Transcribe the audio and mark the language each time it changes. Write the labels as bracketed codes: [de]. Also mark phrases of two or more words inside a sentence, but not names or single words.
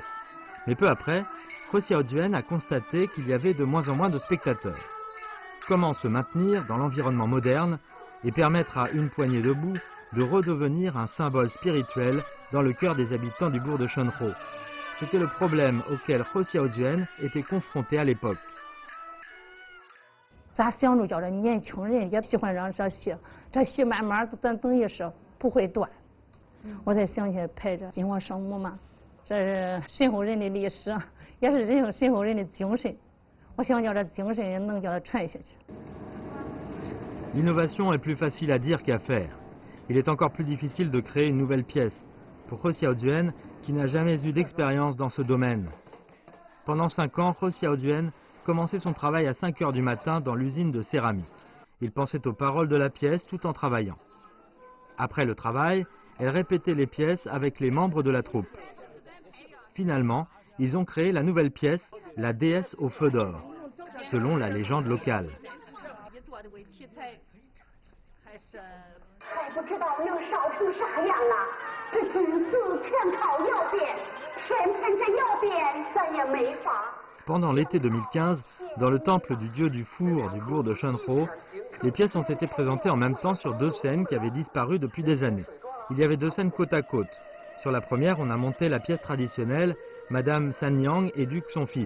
[fr] Mais peu après, He Xiaojuan a constaté qu'il y avait de moins en moins de spectateurs. Comment se maintenir dans l'environnement moderne et permettre à Une poignée de boue de redevenir un symbole spirituel dans le cœur des habitants du bourg de Shenhuo? C'était le problème auquel He Xiaojuan était confronté à l'époque. [zh] 咱想着叫这年轻人也喜欢上这戏，这戏慢慢咱等于是不会断。我才想起拍这金黄圣母嘛，这是神后人的历史，也是神后人的精神。我想叫这精神也能叫它传下去。 [fr] L'innovation est plus facile à dire qu'à faire. Il est encore plus difficile de créer une nouvelle pièce pour He Xiaojuan qui n'a jamais eu d'expérience dans ce domaine. Pendant 5 ans, He Xiaojuan commençait son travail à 5 heures du matin dans l'usine de céramique. Il pensait aux paroles de la pièce tout en travaillant. Après le travail, elle répétait les pièces avec les membres de la troupe. Finalement, ils ont créé la nouvelle pièce, la déesse au feu d'or, selon la légende locale. [zh] 还不知道能烧成啥样啊！这君子全靠窑变，偏偏这窑变咱也没法。 [fr] Pendant l'été 2015, dans le temple du dieu du four du bourg de Shunro, les pièces ont été présentées en même temps sur deux scènes qui avaient disparu depuis des années. Il y avait deux scènes côte à côte. Sur la première, on a monté la pièce traditionnelle, Madame Sanyang éduque son fils.